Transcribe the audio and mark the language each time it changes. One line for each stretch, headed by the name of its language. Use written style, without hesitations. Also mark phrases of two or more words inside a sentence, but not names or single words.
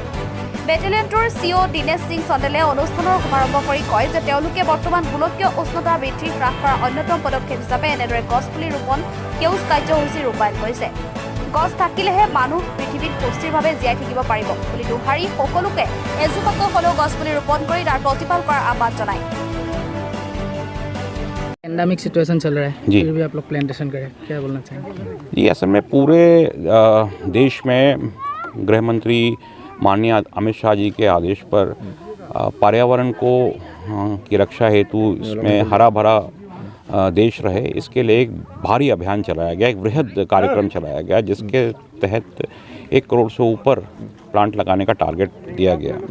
Assamese: বেটেলিয়নটোৰ CO দীনেশ সিং চন্দেলে অনুষ্ঠানৰ শুভাৰম্ভ কৰি কয় যে তেওঁলোকে বৰ্তমান গোলকীয় উষ্ণতা বৃদ্ধি হ্ৰাস কৰাৰ অন্যতম পদক্ষেপ হিচাপে এনেদৰে গছপুলি ৰোপণ সেউজ কাৰ্যসূচী ৰূপায়ণ কৰিছে। গছ থাকিলেহে মানুহ পৃথিৱীত সুস্থিৰভাৱে জীয়াই থাকিব পাৰিব বুলি দোহাৰি সকলোকে এজোপাকৈ হ'লেও গছপুলি ৰোপণ কৰি তাৰ প্ৰতিপাল কৰাৰ আহ্বান জনায়।
English: endemic situation
Hindi: चल रहा है जी। फिर भी आप लोग प्लांटेशन करें, क्या बोलना चाहेंगे? जी, असल में पूरे देश में गृह मंत्री माननीय अमित शाह जी के आदेश पर पर्यावरण को की रक्षा हेतु इसमें हरा भरा देश रहे, इसके लिए एक भारी अभियान चलाया गया, एक वृहद कार्यक्रम चलाया गया जिसके तहत 1 करोड़ से ऊपर प्लांट लगाने का टारगेट दिया गया।